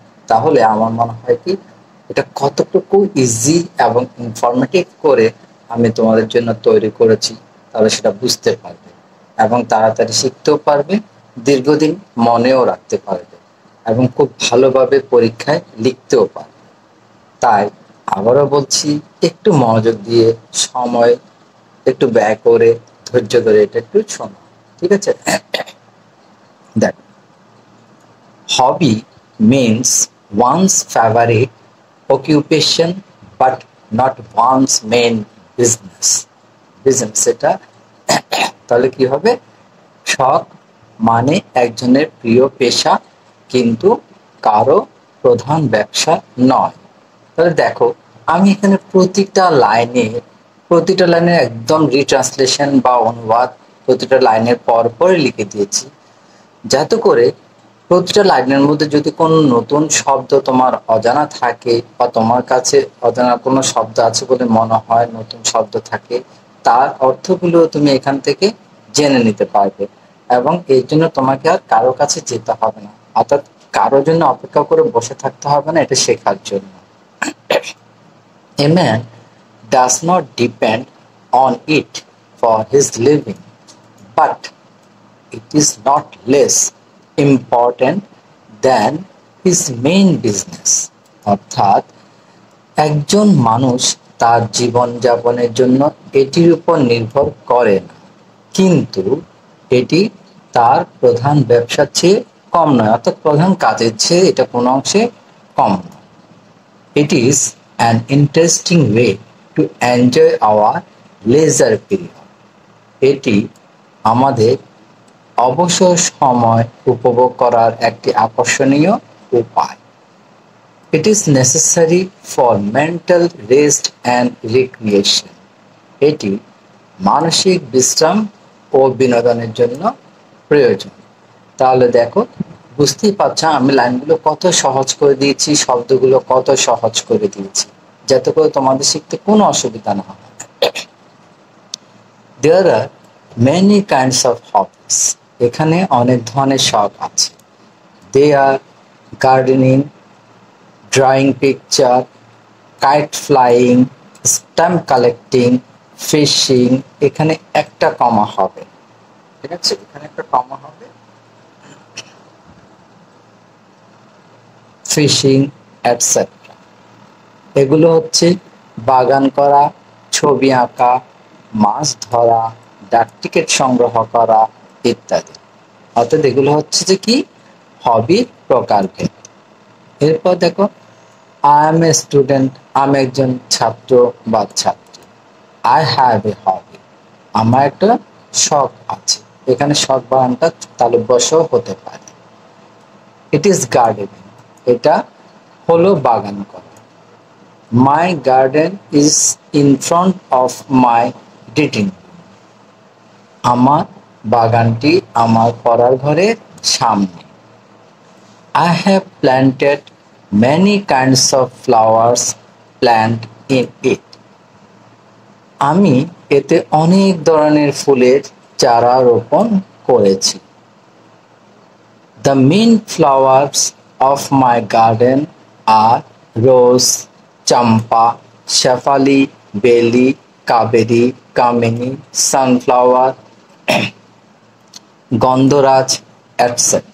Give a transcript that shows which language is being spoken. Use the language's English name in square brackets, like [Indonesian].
[Bangla] তাহলে আমার মনে হয় কি এটা কতটুকু ইজি এবং ইনফরমেটিভ করে আমি তোমাদের জন্য তৈরি করেছি, তাহলে সেটা বুঝতে পারবে এবং তাড়াতাড়ি শিখতেও পারবে, দীর্ঘদিন মনেও রাখতে পারবে এবং খুব ভালোভাবে পরীক্ষায় লিখতেও পারবে। তাই আবারও বলছি, একটু মনোযোগ দিয়ে সময় একটু ব্যয় করে ধৈর্য ধরে এটা একটু শোনো। ঠিক আছে? দেখ, [English] hobby means one's favorite occupation but not one's main business. [Bangla] Business এটা তাহলে কি হবে? শখ মানে একজনের প্রিয় পেশা কিন্তু কারো প্রধান ব্যবসা নয়। তাহলে দেখো আমি এখানে প্রতিটা লাইনে একদম রিট্রান্সলেশন বা অনুবাদ প্রতিটা লাইনের পর লিখে দিয়েছি, যাতে করে প্রতিটা লাইনের মধ্যে যদি কোনো নতুন শব্দ তোমার অজানা থাকে বা তোমার কাছে অজানা কোনো শব্দ আছে বলে মনে হয়, নতুন শব্দ থাকে, তার অর্থগুলো তুমি এখান থেকে জেনে নিতে পারবে এবং এর জন্য তোমাকে আর কারো কাছে যেতে হবে না, অর্থাৎ কারোর জন্য অপেক্ষা করে বসে থাকতে হবে না এটা শেখার জন্য। [English] A man does not depend on it for his living, but it is not less important than his main business. [Bangla] অর্থাৎ একজন মানুষ তার জীবনযাপনের জন্য এটির উপর নির্ভর করে না, কিন্তু এটি তার প্রধান ব্যবসার চেয়ে কম নয়, অর্থাৎ প্রধান কাজের চেয়ে এটা কোনো অংশে কম নয়। [English] It is an interesting way to enjoy our leisure period. [Bangla] এটি আমাদের অবসর সময় উপভোগ করার একটি আকর্ষণীয় উপায়। [English] It is necessary for mental rest and recreation. [Bangla] এটি মানসিক বিশ্রাম ও বিনোদনের জন্য প্রয়োজন। তাহলে দেখো বুঝতেই পারছো আমি লাইনগুলো কত সহজ করে দিয়েছি, শব্দগুলো কত সহজ করে দিয়েছি, যাতে করে তোমাদের শিখতে কোনো অসুবিধা না হয়। [English] There are many kinds of hobbies. [Bangla] এখানে অনেক ধরনের শখ আছে। [English] They are gardening, drawing picture, kite flying, [Bangla] stamp collecting, fishing, এখানে একটা কমা হবে, ঠিক আছে, এখানে একটা কমা হবে, ফিশিং এটসেট্রা। এগুলো হচ্ছে বাগান করা, ছবি আঁকা, মাছ ধরা, ডাক টিকিট সংগ্রহ করা ইত্যাদি। অর্থাৎ এগুলো হচ্ছে যে কি হবির প্রকারভেদ। এরপর দেখো, [English] I am a student, [Bangla] আমি একজন ছাত্র বা ছাত্রী। [English] I have a hobby, [Bangla] আমার একটা শখ আছে। এখানে শখ বানানটা তালব্যস্য হতে পারে। [English] it is gardening, [Bangla] এটা হলো বাগান করা। [English] my garden is in front of my reading room, [Bangla] আমার বাগানটি আমার পড়ার ঘরের সামনে। [English] I have planted many kinds of flowers plant in it. [Bangla] আমি এতে অনেক ধরনের ফুলের চারা রোপণ করেছি। [English] The main flowers of my garden are rose, champa, shafali, belly, kaveri, kamini, sunflower, gandharaj etc.